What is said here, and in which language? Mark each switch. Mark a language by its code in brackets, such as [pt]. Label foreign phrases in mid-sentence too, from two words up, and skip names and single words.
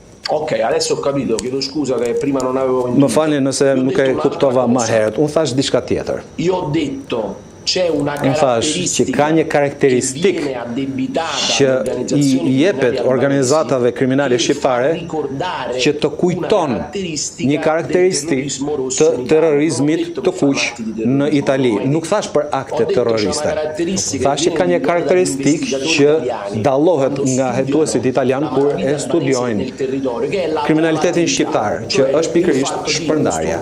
[it] Ok, adesso ho capito, chiedo scusa che prima non avevo [sq] Më falni nëse nuk e kuptova më herët. Unë thash diçka tjetër. [it] Io ho detto c'è una [sq] Unë thash që ka një karakteristik që i jepet organizatave kriminale shqiptare që të kujton një karakteristik të terrorizmit të kuq në Itali. Nuk thash për akte terroriste. Thash që ka një karakteristik që dallohet nga hetuesit italian kur e studiojnë kriminalitetin shqiptar, që është pikërisht shpërndarja.